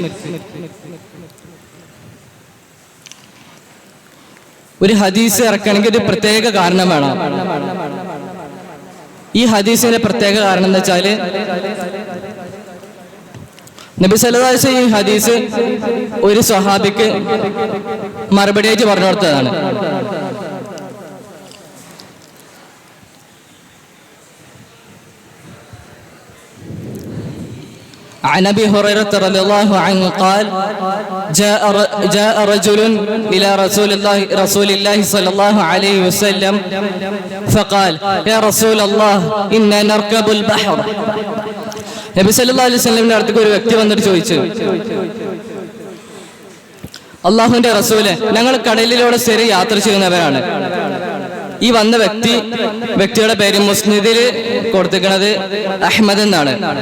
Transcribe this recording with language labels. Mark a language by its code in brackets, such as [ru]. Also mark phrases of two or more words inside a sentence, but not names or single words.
[ml] ഒരു ഹദീസ് ഇറക്കണമെങ്കിൽ ഒരു പ്രത്യേക കാരണം വേണം. ഈ ഹദീസിന്റെ പ്രത്യേക കാരണം എന്താ വെച്ചാല്, നബി [ar] صلى الله عليه وسلم [ml] ഈ ഹദീസ് ഒരു സ്വഹാബിക്ക് മറുപടിയായിട്ട് പറഞ്ഞു കൊടുത്തതാണ്. [ar] عن أبي هريرة رضي الله عنه قال جاء رجل إلى رسول الله صلى الله عليه وسلم فقال يا رسول الله إنا نركب البحر. [ml] നബി [ar] صلى الله عليه وسلم [ml] അടുത്തേക്ക് ഒരു വ്യക്തി വന്നിട്ട് ചോദിച്ചു, അള്ളാഹുവിന്റെ റസൂലെ, ഞങ്ങൾ കടലിലൂടെ സ്ഥിരം യാത്ര ചെയ്യുന്നവരാണ്. ഈ വന്ന വ്യക്തിയുടെ പേര് മുസ്നദില് കൊടുത്തിരിക്കുന്നത് അഹ്മദ് എന്നാണ്.